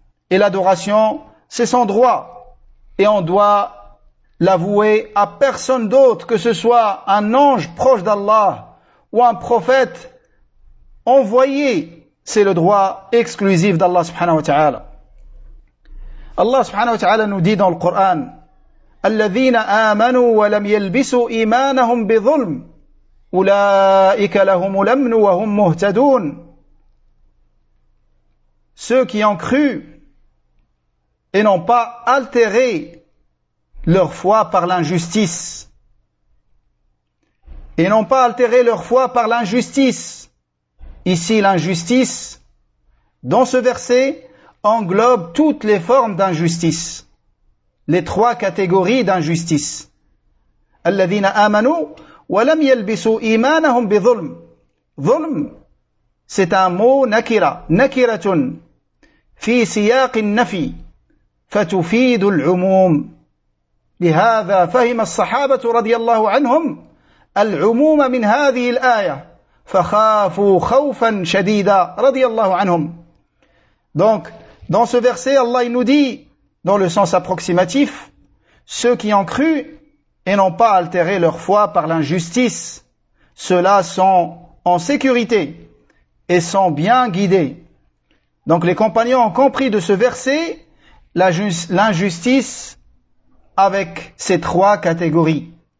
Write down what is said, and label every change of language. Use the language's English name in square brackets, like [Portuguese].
[French] Et l'adoration, c'est son droit. Et on doit l'avouer à personne d'autre, que ce soit un ange proche d'Allah ou un prophète envoyé. C'est le droit exclusif d'Allah subhanahu wa ta'ala. Allah subhanahu wa ta'ala nous dit dans le Coran, [Arabic] الَّذِينَ آمَنُوا وَلَمْ يَلْبِسُوا إِيمَانَهُمْ بِظُلْمٍ أُولَٰئِكَ لَهُمُ الْأَمْنُ وَهُمْ مُهْتَدُونَ. [French] Ceux qui ont cru et n'ont pas altéré leur foi par l'injustice. Et n'ont pas altéré leur foi par l'injustice. Ici, l'injustice, dans ce verset, englobe toutes les formes d'injustice. Les trois catégories d'injustice. [Arabic] الَّذِينَ آمَنُوا وَلَمْ يَلْبِسُوا إِيمَانَهُمْ بِظُلْمٍ. ظلم, [French] c'est un mot [Arabic] nakira, nakiratun, fi siyaq al-nafi, فتفيد العموم. لهذا فهم الصحابة رضي الله عنهم العموم من هذه الآية فخافوا خوفا شديدا رضي الله عنهم. [French] Donc, dans ce verset, Allah nous dit, dans le sens approximatif, ceux qui ont cru et n'ont pas altéré leur foi par l'injustice, ceux-là sont en sécurité et sont bien guidés. Donc les compagnons ont compris de ce verset l'injustice avec ces trois catégories.